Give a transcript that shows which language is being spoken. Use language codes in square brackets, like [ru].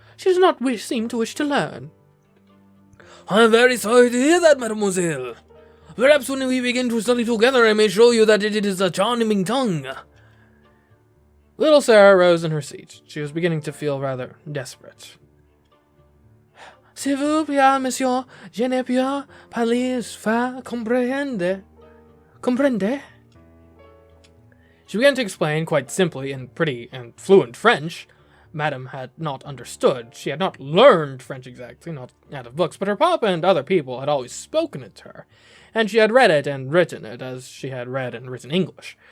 [en] She does not seem to wish to learn. "I am very sorry to hear that, mademoiselle. Perhaps when we begin to study together, I may show you that it is a charming tongue." Little Sarah rose in her seat. She was beginning to feel rather desperate. [fr] "S'il vous plaît, monsieur, je ne peux pas comprendre. Comprende?" [en] She began to explain quite simply in pretty and fluent French. Madame had not understood. She had not learned French exactly, not out of books, but her papa and other people had always spoken it to her, and she had read it and written it as she had read and written English.